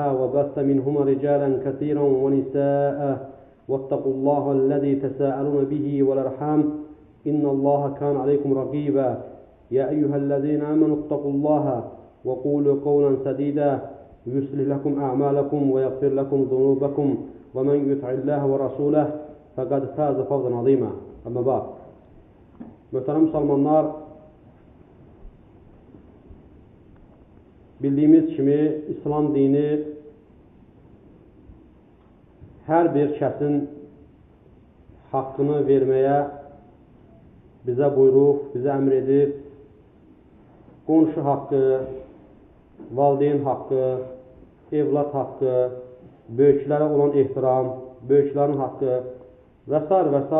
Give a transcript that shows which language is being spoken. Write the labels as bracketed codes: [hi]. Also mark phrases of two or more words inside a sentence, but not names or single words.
[ar] وبث منهما رجالا كثيرا ونساء واتقوا الله الذي تساءلون به والأرحام إن الله كان عليكم رقيبا يا أيها الذين آمنوا اتقوا الله وقولوا قولا سديدا يصلح لكم أعمالكم ويغفر لكم ذنوبكم ومن يطع الله ورسوله فقد فاز فوزا عظيما أما بعد [az] Möhtərəm müsəlmanlar, bildiyimiz kimi İslam dini hər bir kəsin haqqını verməyə bizə buyurub, bizə əmr edib, qonşu haqqı, valideyn haqqı, evlad haqqı, böyüklərə olan ehtiram, böyüklərin haqqı və s.